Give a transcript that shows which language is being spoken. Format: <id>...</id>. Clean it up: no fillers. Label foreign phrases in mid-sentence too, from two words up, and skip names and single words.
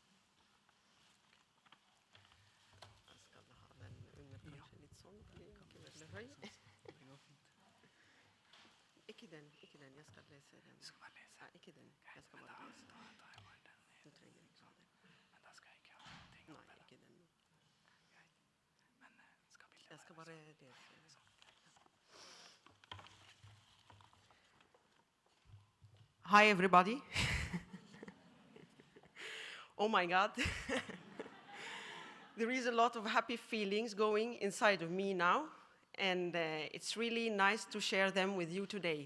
<no>Jeg skal ha den under kanskje litt sånn, ikke veldig høy. Ikke den, jeg skal lese den. Du skal bare lese? Nei, ikke den, jeg skal bare lese. Du trenger ikke ha den. Men da skal jeg ikke ha ting oppe. Nei, ikke den. Jeg skal bare lese.</no> <en>Hi, everybody. Oh my God. There is a lot of happy feelings going inside of me now, and it's really nice to share them with you today.</en>